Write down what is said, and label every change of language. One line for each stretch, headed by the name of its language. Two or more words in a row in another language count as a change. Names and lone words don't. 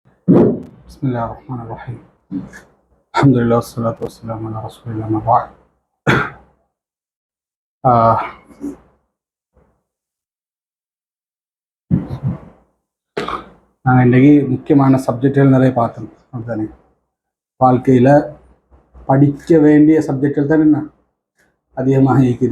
Arabic: بسم الله الرحمن الرحيم. الحمد لله والصلاة والسلام على رسول الله ما بعد.
Tamil: நாங்கள் இன்றைக்கி முக்கியமான சப்ஜெக்டுகள் நிறைய பார்த்தோம். அதுதானே வாழ்க்கையில் படிக்க வேண்டிய சப்ஜெக்டுகள் தானே என்ன அதிகமாக இருக்குது.